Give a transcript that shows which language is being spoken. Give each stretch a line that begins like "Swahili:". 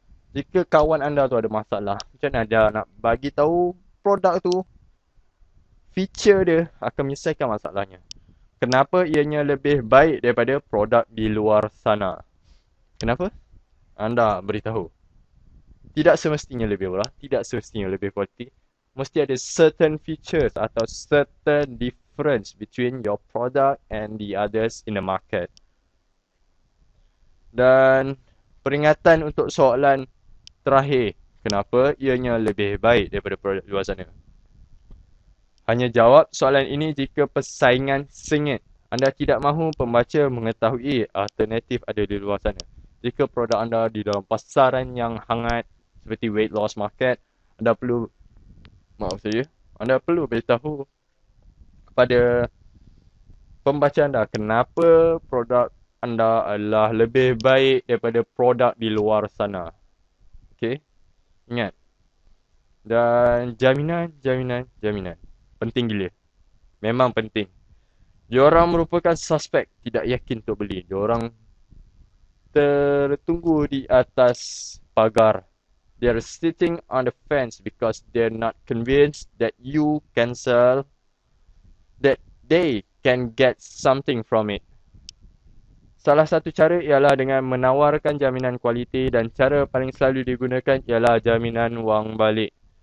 Malay: Jika kawan anda tu ada masalah, macam mana anda nak bagi tahu produk tu, feature dia akan menyelesaikan masalahnya? Kenapa ianya lebih baik daripada produk di luar sana? Kenapa? Anda beritahu. Tidak semestinya lebih murah, tidak semestinya lebih kualiti. Mesti ada
English: certain features
Malay: atau
English: certain difference between your product and the others in the market.
Malay: Dan peringatan untuk soalan terakhir, kenapa ianya lebih baik daripada produk luar sana? Hanya jawab soalan ini jika persaingan sengit. Anda tidak mahu pembaca mengetahui alternatif ada di luar sana. Jika produk anda di dalam pasaran yang hangat seperti weight loss market, anda perlu beritahu kepada pembaca anda kenapa produk anda adalah lebih baik daripada produk di luar sana. Okey? Ingat. Dan jaminan. Penting gila. Memang penting. Diorang merupakan suspek, tidak yakin untuk beli. Diorang tertunggu di atas pagar.
English: They're sitting on the fence because they're not convinced that you can sell, that they can get something from it.
Malay: Salah satu cara ialah dengan menawarkan jaminan kualiti dan cara paling selalu digunakan ialah jaminan wang balik.